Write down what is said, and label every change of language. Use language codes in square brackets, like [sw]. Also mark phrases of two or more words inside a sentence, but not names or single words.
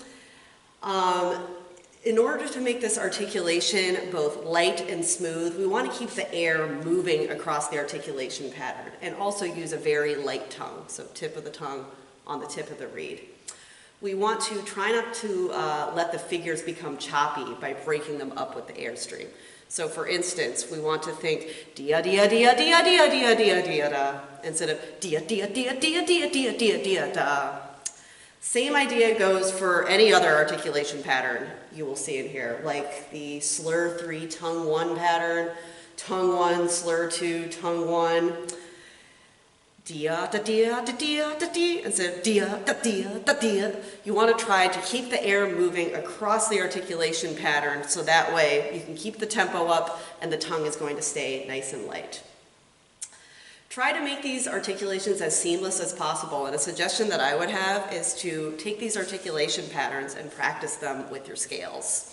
[en] In order to make this articulation both light and smooth, we want to keep the air moving across the articulation pattern and also use a very light tongue, so tip of the tongue on the tip of the reed. We want to try not to let the figures become choppy by breaking them up with the airstream. So for instance, we want to think dia dia dia dia dia dia dia dia da instead of dia dia dia dia dia dia dia dia da. Same idea goes for any other articulation pattern you will see in here, like the slur 3 tongue 1 pattern, tongue 1 slur 2 tongue 1. Dia da dia da dia da dia instead of dia da dia da dia. You want to try to keep the air moving across the articulation pattern so that way you can keep the tempo up and the tongue is going to stay nice and light. Try to make these articulations as seamless as possible, and a suggestion that I would have is to take these articulation patterns and practice them with your scales.